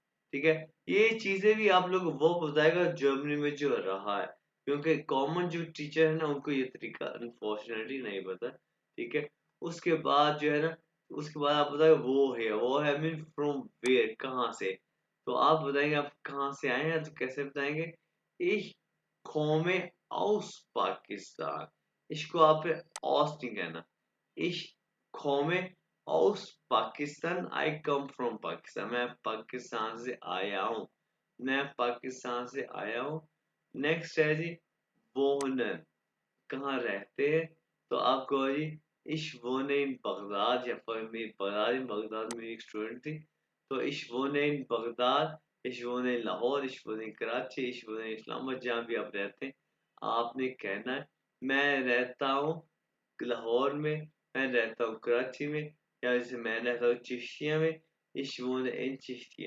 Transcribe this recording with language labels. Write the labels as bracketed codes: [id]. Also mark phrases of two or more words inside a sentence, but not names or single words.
[hi] ठीक है, ये चीजें भी आप लोग वो बताएगा जर्मनी में जो रहा है, क्योंकि कॉमन जो टीचर है ना उनको ये तरीका अनफॉर्चुनेटली नहीं पता। ठीक है, उसके बाद जो है ना, उसके बाद आप बताएगा वो है [en] mean from where, [hi] कहाँ से। तो आप बताएंगे आप कहाँ से आए हैं, तो कैसे बताएंगे? [de] ich komme aus पाकिस्तान। [hi] इसको आप aus नहीं कहना। [de] ich komme aus पाकिस्तान, [en] I come from पाकिस्तान, [hi] मैं पाकिस्तान से आया हूँ। मैं पाकिस्तान से आया हूँ। नेक्स्ट है जी वोहनन, कहाँ रहते हैं? तो आप कहो जी [de] Ich wohne in बगदाद, [hi] या फिर मेरी बगदाद में एक स्टूडेंट थी, तो [de] Ich wohne in बगदाद, Ich wohne in लाहौर, Ich wohne in कराची, Ich wohne in इस्लामाबाद, [hi] जहाँ भी आप रहते हैं आपने कहना है मैं रहता हूँ लाहौर में, मैं रहता हूँ कराची में, या जैसे मैं रहता हूँ चिश्तिया में, [de] Ich wohne in चिश्तिया।